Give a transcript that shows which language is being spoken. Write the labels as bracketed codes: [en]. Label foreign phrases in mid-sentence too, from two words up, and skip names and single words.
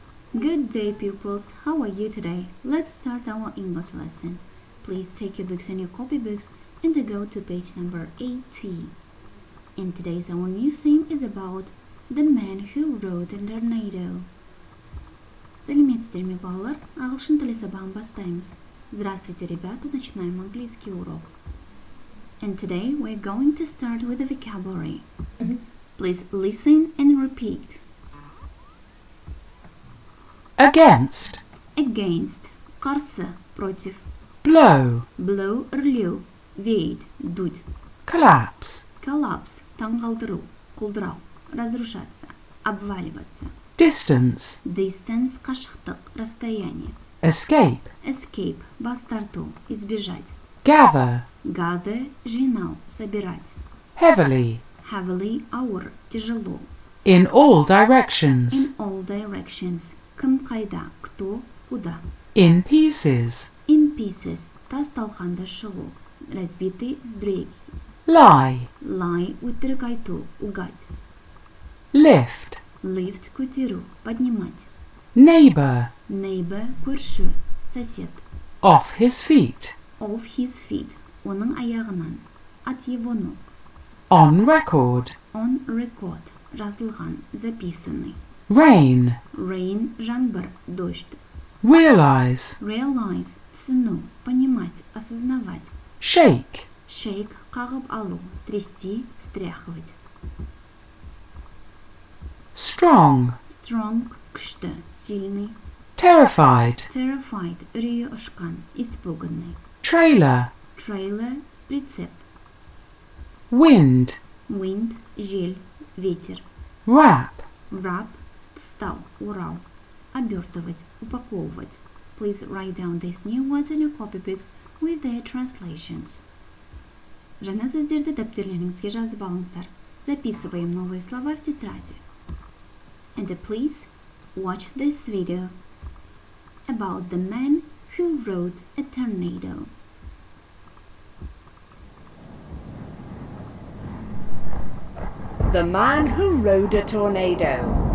[en] Good day, pupils. How are you today? Let's start our English lesson. Please take your books and your copybooks and go to page number 80. And today's our new theme is about the man who rode a tornado. [kk] Сәлеметсіздер ме, балалар? Ағылшын тілі сабағын бастаймыз. [ru] Здравствуйте, ребята. Начинаем английский урок. [en] And today we're going to start with the vocabulary. Please listen and repeat. Against. Against. Қарсы, против. Blow. Blow, [ru] үрлеу. Веять, дуть. [en] Collapse. Collapse, [kk] таңғалдыру, құлдырау, [ru] разрушаться, обваливаться. [en] Distance. Distance, қашықтық, расстояние. Escape. [kk] Escape, бас тарту, [ru] избежать. [en] Gather. Gather, жинау, собирать. Heavily. Heavily, ауыр, тяжело. In all directions. In all directions. [kk] Кім қайда, [ru] кто, куда. [en] In pieces. In pieces, [kk] тас-талқанды шығу, [ru] разбитый вздрейки. [en] Lie. [kk] Lie, өтірік айту, лгать. [en] Lift. Lift, көтеру, поднимать. Neighbor. Neighbor, [kk] көрші, сосед. [en] Off his feet. Off his feet, [kk] оның аяғынан. [ru] От его ног. [en] On record. On record, [kk] жазылған, записанный. [en] Rain. Rain, жаңбыр, [ru] дождь. [en] Realize. Realize, [kk] түсіну, [ru] понимать, осознавать. [en] Shake. Shake, [kk] қағып алу, [ru] трясти, стряхивать. [en] Strong. Strong, [kk] күшті, сильный. [en] Terrified. [kk] Terrified, үрейі ұшқан, испуганный. [en] Trailer. Trailer, прицеп. Wind. Wind, жел, ветер. Wrap. Wrap, [ru] стал, урал. Обертывать, упаковывать. [en] Please write down these new words in your copybooks with their translations. [kk] Жаңа сөздерді дәптерлеріңізге жазып алыңыздар. [ru] Записываем новые слова в тетради. [en] And please watch this video about the man who rode a tornado. The man who rode a tornado.